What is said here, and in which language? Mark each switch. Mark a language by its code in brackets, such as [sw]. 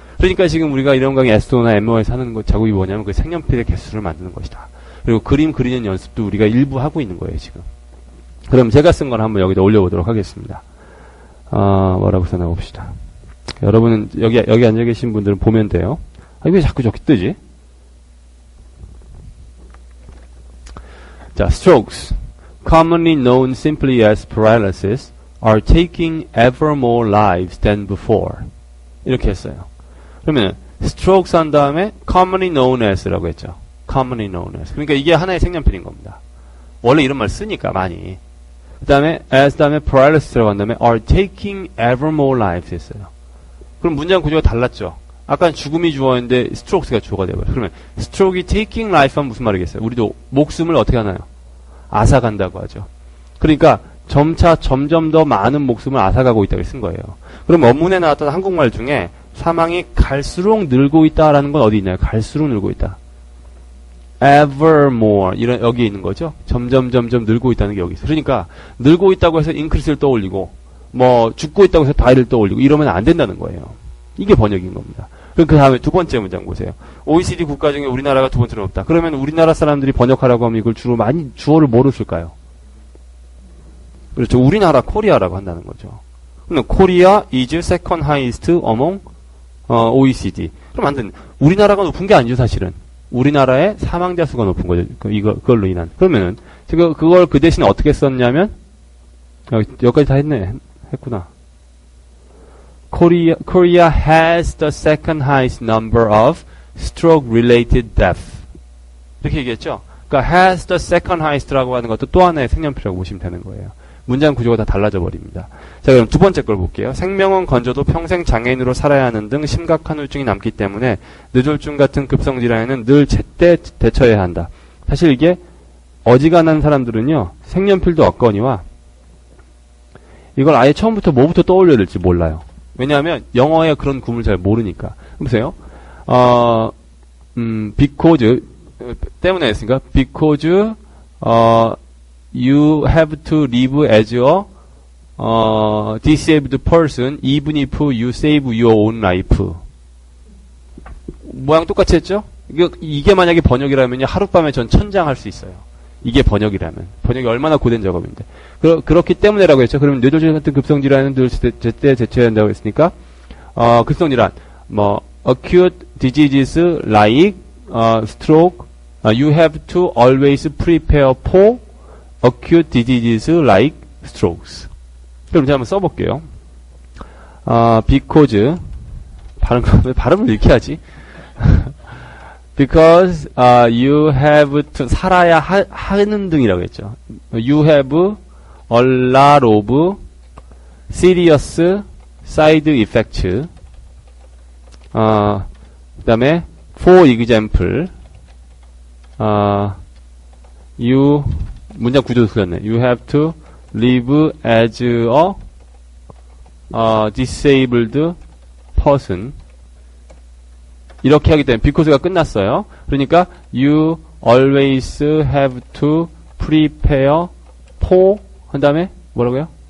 [ko] 그러니까 지금 우리가 이런 강의 에스토나 MO에서 하는 것 작업이 뭐냐면 그 색연필의 개수를 만드는 것이다. 그리고 그림 그리는 연습도 우리가 일부 하고 있는 거예요, 지금. 그럼 제가 쓴 걸 한번 여기다 올려보도록 하겠습니다. 뭐라고 써놔봅시다. 여러분은 여기 앉아 계신 분들은 보면 돼요. 왜 자꾸 저기 뜨지? [en] 자, strokes, commonly known simply as paralysis, are taking ever more lives than before. [ko] 이렇게 했어요. 그러면 strokes 한 다음에 [en] commonly known as [ko] 라고 했죠. [en] commonly known as. [ko] 그러니까 이게 하나의 색연필인 겁니다. 원래 이런 말 쓰니까 많이. 그 다음에 as 다음에 paralysis라고 한 다음에 [en] are taking ever more lives [ko] 했어요. 그럼 문장 구조가 달랐죠. 아까 죽음이 주어인데 strokes가 주어가 되고요. 그러면 stroke이 [en] taking life [ko] 하면 무슨 말이겠어요? 우리도 목숨을 어떻게 하나요? 앗아간다고 하죠. 그러니까 점차 점점 더 많은 목숨을 앗아가고 있다고 쓴 거예요. 그럼 원문에 나왔던 한국말 중에 사망이 갈수록 늘고 있다라는 건 어디 있나요? 갈수록 늘고 있다. [en] ever more [ko] 이런 여기 있는 거죠. 점점 늘고 있다는 게 여기 있어요. 그러니까 늘고 있다고 해서 [en] increase [ko] 를 떠올리고 뭐 죽고 있다고 해서 die를 떠올리고 이러면 안 된다는 거예요. 이게 번역인 겁니다. 그럼 그 다음에 두 번째 문장 보세요. OECD 국가 중에 우리나라가 두 번째로 높다. 그러면 우리나라 사람들이 번역하라고 하면 이걸 주로 많이 주어를 뭐로 쓸까요? 그렇죠. 우리나라 코리아라고 한다는 거죠. [en] 그럼 Korea is second highest among OECD. [ko] 그럼 안 되는. 우리나라가 높은 게 아니죠, 사실은. 우리나라의 사망자 수가 높은 거죠. 그걸로 인한. 그러면은, 제가 그걸 그 대신에 어떻게 썼냐면, 여기까지 다 했구나. [en] Korea has the second highest number of stroke-related deaths. [ko] 이렇게 얘기했죠? 그러니까 [en] has the second highest [ko] 라고 하는 것도 또 하나의 색연필이라고 보시면 되는 거예요. 문장 구조가 다 달라져 버립니다. 자, 그럼 두 번째 걸 볼게요. 생명은 건져도 평생 장애인으로 살아야 하는 등 심각한 후유증이 남기 때문에 뇌졸중 같은 급성 질환에는 늘 제때 대처해야 한다. 사실 이게 어지간한 사람들은요. 색연필도 없거니와 이걸 아예 처음부터 뭐부터 떠올려야 될지 몰라요. 왜냐하면 영어의 그런 구문을 잘 모르니까. 보세요. [en] because [ko] 때문에 했으니까 [en] because you have to live as a disabled person even if you save your own life. [ko] 모양 똑같이 했죠? 이게 만약에 번역이라면요, 하룻밤에 전 천장할 수 있어요. 이게 번역이라면. 번역이 얼마나 고된 작업인데. 그렇기 때문에라고 했죠. 그러면 뇌졸중 같은 급성질환은 늘 제때 제쳐야 한다고 했으니까, 급성질환, [en] acute diseases like, stroke, you have to always prepare for acute diseases like strokes. [ko] 그럼 제가 한번 써볼게요. because, 발음을 이렇게 하지? because, [en] you have to, [ko] 살아야 하는 등이라고 했죠. [en] You have a lot of serious side effects. [ko] 그 다음에, [en] for example, [ko] 문장 구조도 틀렸네. [en] You have to live as a disabled person. [ko] 이렇게 하기 때문에 because가 끝났어요. 그러니까 [en] you always have to prepare for [ko] 한 다음에 뭐라고요?